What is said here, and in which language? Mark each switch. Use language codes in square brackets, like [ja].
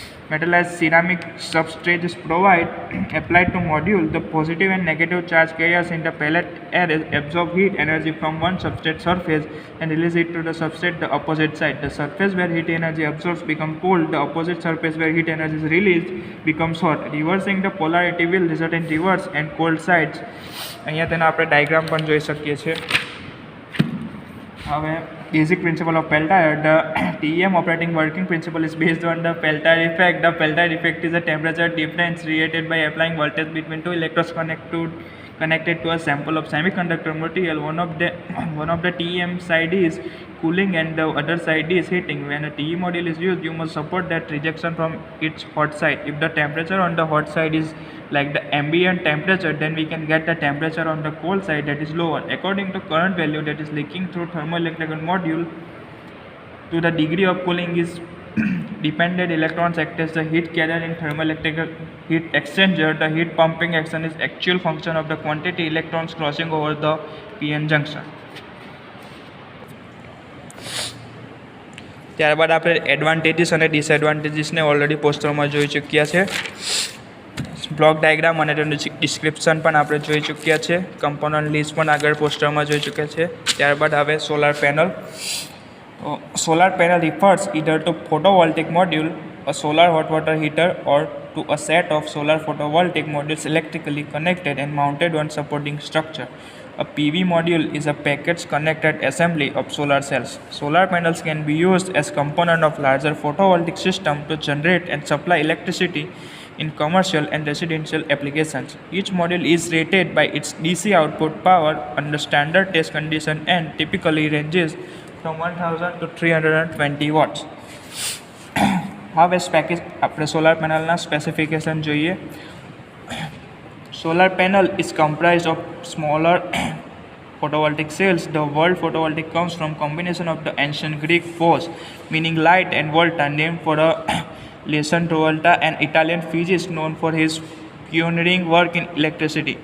[en] Metallized ceramic substrate is applied to module. The positive and negative charge carriers in the pellet array absorb heat energy from one substrate surface and release it to the substrate the opposite side. The surface where heat energy absorbs becomes cold. The opposite surface where heat energy is released becomes hot. Reversing the polarity will result in reverse and cold sides. [gu] અહીંયા તેનો આપણે diagram પણ જોઈ શકીએ છીએ. હવે [en] basic principle of Peltier. The TEM operating working principle is based on the Peltier effect. The Peltier effect is a temperature difference created by applying voltage between two electrodes connected to a sample of semiconductor material. One of the TEM side is cooling and the other side is heating. When a TE module is used, you must support that rejection from its hot side. If the temperature on the hot side is like the ambient temperature, then we can get the temperature on the cold side that is lower. According to current value that is leaking through thermoelectrical module, to the degree of cooling is dependent. Electrons act as the heat carrier in thermoelectric heat exchanger. The heat pumping action is actual function of the quantity electrons crossing over the PN junction. [gu] ત્યારબાદ આપણે advantages અને ડિસએડવાન્ટેજીસને already પોસ્ટરમાં જોઈ ચૂક્યા છે. Block diagram અને તેનું description પણ આપણે જોઈ ચૂક્યા છે. કમ્પોનન્ટ લિસ્ટ પણ આગળ પોસ્ટરમાં જોઈ ચૂક્યા છે. ત્યારબાદ આવે solar panel. [en] Solar panel refers either to photovoltaic module, a solar hot water heater, or to a set of solar photovoltaic modules electrically connected and mounted on supporting structure. A PV module is a packaged connected assembly of solar cells. Solar panels can be used as component of larger photovoltaic system to generate and supply electricity in commercial and residential applications. Each module is rated by its DC output power under standard test condition and typically ranges from 1000 to 320 watts. [gu] હવે આપણે solar પેનલના specification જોઈએ. [en] Solar panel is comprised of smaller photovoltaic cells. The word photovoltaic comes from combination of the ancient Greek phos, meaning light, and volta, named for a Leon Volta, an Italian physicist known for his pioneering work in electricity.